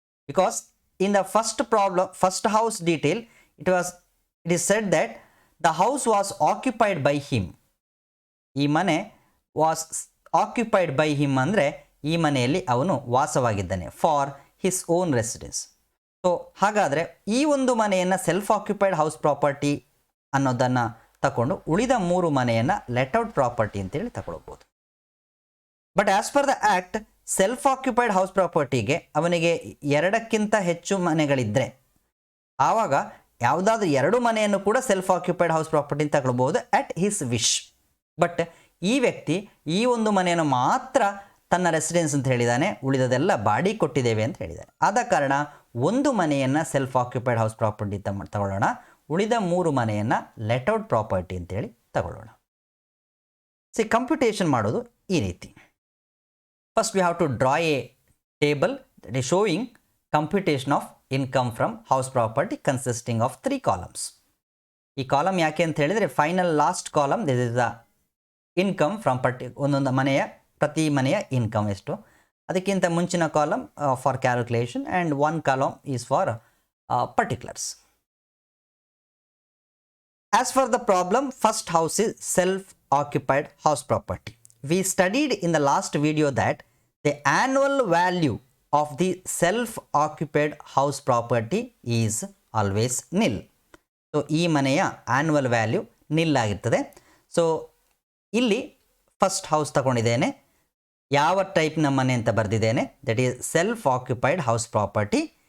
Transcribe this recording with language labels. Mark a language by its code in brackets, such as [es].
[en] Because in the first house detail, it is said that the house was occupied by him. [kn] ಈ ಮನೆ [en] was occupied by him [kn] ಅಂದರೆ ಈ ಮನೆಯಲ್ಲಿ ಅವನು ವಾಸವಾಗಿದ್ದಾನೆ [en] For his own residence. [kn] So ಹಾಗಾದರೆ ಈ ಒಂದು ಮನೆಯನ್ನು ಸೆಲ್ಫ್ ಆಕ್ಯುಪೈಡ್ ಹೌಸ್ ಪ್ರಾಪರ್ಟಿ ಅನ್ನೋದನ್ನು ತಗೊಂಡು ಉಳಿದ 3 ಮನೆಯನ್ನು ಲೆಟ್ಔಟ್ ಪ್ರಾಪರ್ಟಿ ಅಂತೇಳಿ ತಗೊಳ್ಬೋದು. [en] but as per the act, [kn] self occupied house ಪ್ರಾಪರ್ಟಿಗೆ ಅವನಿಗೆ 2ಕ್ಕಿಂತ ಹೆಚ್ಚು ಮನೆಗಳಿದ್ದರೆ ಆವಾಗ ಯಾವುದಾದ್ರೂ 2 ಮನೆಯನ್ನು ಕೂಡ ಸೆಲ್ಫ್ ಆಕ್ಯುಪೈಡ್ ಹೌಸ್ ಪ್ರಾಪರ್ಟಿ ಅಂತ ತಗೊಳ್ಬೋದು [en] At his wish. [kn] ಬಟ್ ಈ ವ್ಯಕ್ತಿ ಈ ಒಂದು ಮನೆಯನ್ನು ಮಾತ್ರ ತನ್ನ ರೆಸಿಡೆನ್ಸ್ ಅಂತ ಹೇಳಿದ್ದಾನೆ, ಉಳಿದದೆಲ್ಲ ಬಾಡಿಗೆ ಕೊಟ್ಟಿದ್ದೇವೆ ಅಂತ ಹೇಳಿದ್ದಾನೆ. ಆದ ಕಾರಣ ಒಂದು ಮನೆಯನ್ನು ಸೆಲ್ಫ್ ಆಕ್ಯುಪೈಡ್ ಹೌಸ್ ಪ್ರಾಪರ್ಟಿ ತಗೊಳ್ಳೋಣ, ಉಳಿದ 3 ಮನೆಯನ್ನು ಲೆಟ್ಔಟ್ ಪ್ರಾಪರ್ಟಿ ಅಂತೇಳಿ ತಗೊಳ್ಳೋಣ. ಕಂಪ್ಯೂಟೇಷನ್ ಮಾಡೋದು ಈ ರೀತಿ. [en] First we have to draw a table that is showing computation of income from house property consisting of 3 columns. [kn] ಈ ಕಾಲಮ್ ಯಾಕೆ ಅಂತ ಹೇಳಿದರೆ final last column this is the income from ಒಂದೊಂದು ಮನೆಯ ಪ್ರತಿ ಮನೆಯ ಇನ್ಕಮ್ ಎಷ್ಟು, ಅದಕ್ಕಿಂತ ಮುಂಚಿನ column for calculation and 1 column is for particulars. [en] As for the problem, first house is self-occupied house property. We studied in the last video that the annual value of the self-occupied house property is always nil. [kn] So ಈ ಮನೆಯ annual value ನಿಲ್ ಆಗಿರ್ತದೆ. So ಇಲ್ಲಿ first house ತಗೊಂಡಿದ್ದೇನೆ, ಯಾವ ಟೈಪ್ನ ಮನೆ ಅಂತ ಬರೆದಿದ್ದೇನೆ, [en] That is self occupied house property.